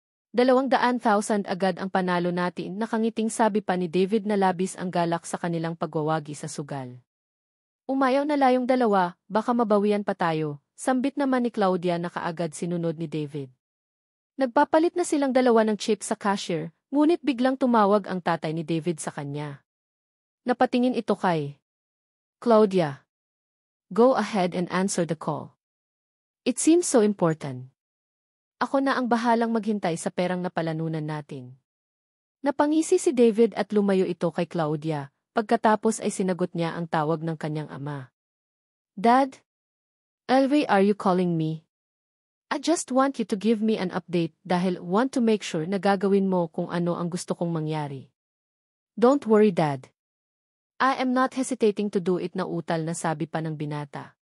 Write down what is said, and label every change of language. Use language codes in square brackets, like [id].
[tl] 200,000 agad ang panalo natin, nakangiting sabi pa ni David na labis ang galak sa kanilang pagwawagi sa sugal. Umayaw na layong dalawa, baka mabawian pa tayo. Sambit naman ni Claudia na kaagad sinunod ni David. Nagpapalit na silang dalawa ng chip sa cashier, ngunit biglang tumawag ang tatay ni David sa kanya. Napatingin ito kay Claudia. [en] Go ahead and answer the call. It seems so important. [tl] Ako na ang bahalang maghintay sa perang napalanunan natin. Napangisi si David at lumayo ito kay Claudia, pagkatapos ay sinagot niya ang tawag ng kanyang ama. [en] Dad? Elvie, are you calling me? I just want you to give me an update dahil want to make sure [tl] na gagawin mo kung ano ang gusto kong mangyari. [en] Don't worry, Dad. I am not hesitating to do it, [tl] na utal na sabi pa ng binata.